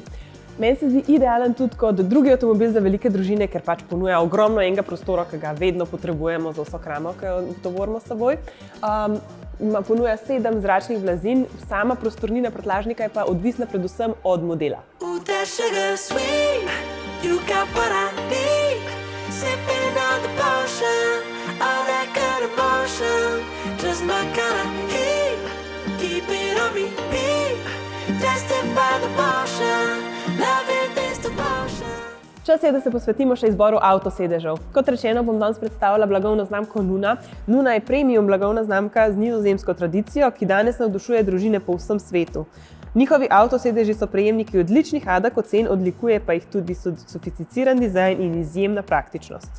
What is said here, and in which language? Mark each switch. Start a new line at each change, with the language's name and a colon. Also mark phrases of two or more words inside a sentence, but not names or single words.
Slovenian: Meni se zdi idealen tudi kot drugi avtomobil za velike družine, ker pač ponuja ogromno enega prostora, ki ga vedno potrebujemo za vso kramo, ki jo tovorimo s seboj. Ponuja 7 zračnih blazin, sama prostornina prtljažnika je pa odvisna predvsem od modela.
English: You got what I need, sipping on the potion, all that good emotion, just my kind of heat, keep it on repeat, tested by the motion, loving this devotion.
Slovenian: Čas je, da se posvetimo še izboru avtosedežev. Kot rečeno, bom danes predstavila blagovno znamko Nuna. Nuna je premium blagovna znamka z nizozemsko tradicijo, ki danes navdušuje družine po vsem svetu. Njihovi avtosedeži so prejemniki odličnih ocen, odlikuje pa jih tudi sofisticiran dizajn in izjemna praktičnost.